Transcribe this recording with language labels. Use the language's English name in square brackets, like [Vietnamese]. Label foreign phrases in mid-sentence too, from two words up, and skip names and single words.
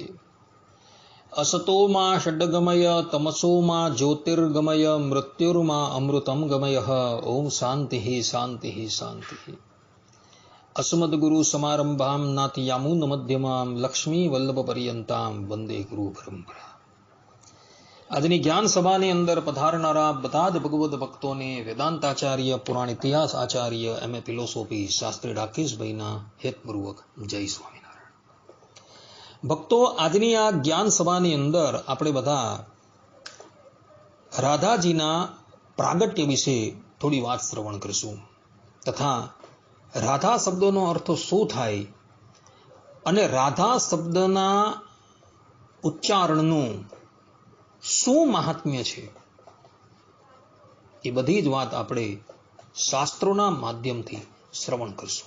[Sanskrit] असतो मा षड्गमय तमसो मा ज्योतिर्गमय मृत्युर्मा अमृतं गमयः। ओम शांति शांति शांति। अस्मद्गुरु समारंभां नाथयामुन मध्यमां लक्ष्मी वल्लभ पर्यंतां वंदे गुरु परंपरा। [Gujarati] આજની જ્ઞાન સભાની અંદર પધારનારા બધા જ ભગવદ ભક્તોને વેદાંતાચાર્ય પુરાણ ઇતિહાસ આચાર્ય એમએ ફિલોસોફી શાસ્ત્રી રાકેશભાઈના હેતપૂર્વક જય સ્વામિનારાયણ। ભક્તો, આજની આ જ્ઞાન સભાની અંદર આપણે બધા રાધાજીના પ્રાગટ્ય વિશે થોડી વાત શ્રવણ કરીશું તથા રાધા શબ્દનો અર્થ શું થાય અને રાધા શબ્દના ઉચ્ચારણનું શું મહાત્મ્ય છે એ બધી જ વાત આપણે શાસ્ત્રોના માધ્યમથી શ્રવણ કરશું।